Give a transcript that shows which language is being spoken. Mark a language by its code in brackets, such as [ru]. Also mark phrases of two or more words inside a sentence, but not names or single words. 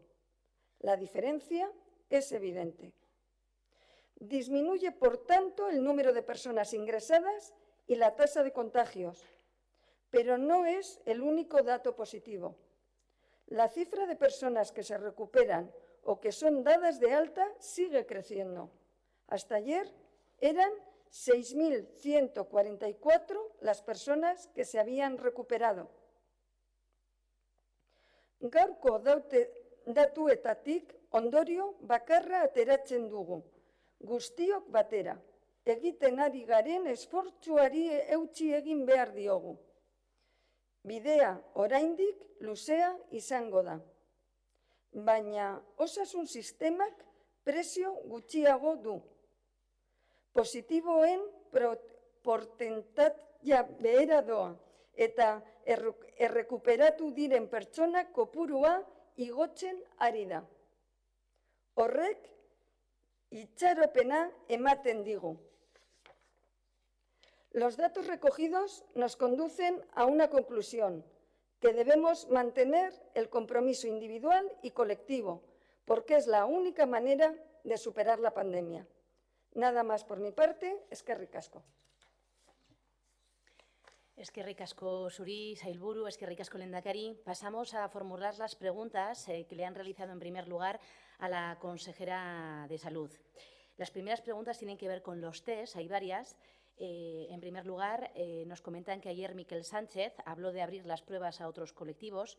[es] La diferencia es evidente. Disminuye, por tanto, el número de personas ingresadas y la tasa de contagios, pero no es el único dato positivo. La cifra de personas que se recuperan o que son dadas de alta sigue creciendo. Hasta ayer eran 6.144 las personas que se habían recuperado. [eu] Gaurko datuetatik ondorio bakarra ateratzen dugu, guztiok batera. Egiten ari garen esfortzuari eutsi egin behar diogu. Bidea oraindik luzea izango da. Baina osasun sistemak prezio gutxiago du. Positiboen portentaia behera doa eta errekuperatu diren pertsonak kopurua igotzen ari da. Horrek itxaropena ematen digu. [es] Los datos recogidos nos conducen a una conclusión, que debemos mantener el compromiso individual y colectivo porque es la única manera de superar la pandemia. Nada más por mi parte, [eu] eskerrik asko. Eskerrik asko zuri, sailburu, eskerrik asko lehendakari. [es] Pasamos a formular las preguntas que le han realizado en primer lugar a la consejera de Salud. Las primeras preguntas tienen que ver con los test, hay varias. En primer lugar, nos comentan que ayer Miquel Sánchez habló de abrir las pruebas a otros colectivos.